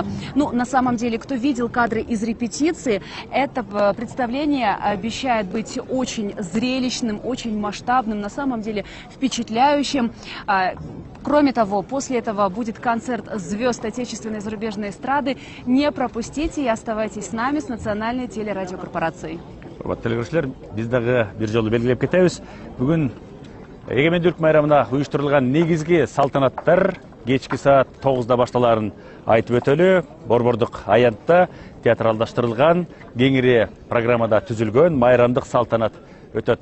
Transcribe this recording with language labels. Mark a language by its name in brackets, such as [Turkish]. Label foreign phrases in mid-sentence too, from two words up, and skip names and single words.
[Russian] Ну, на самом деле, кто видел кадры из репетиции, это представление обещает быть очень зрелищным, очень масштабным. На самом деле, впечатляющим. Кроме того, после этого будет концерт звезд отечественной и зарубежной эстрады. Не пропустите и оставайтесь с нами, с Национальной телерадиокорпорацией. [Kyrgyz] Урматтуу көрүүчүлөр, биз дагы бир жолу белгилеп кетебиз. Бүгүн эгемендүүлүк майрамына уюштурулган негизги салтанаттар кечки саат 9-да башталарын айтып өтөлү. Борбордук аянтта театралдаштырылган кеңири программада түзүлгөн майрамдык салтанат өтөт.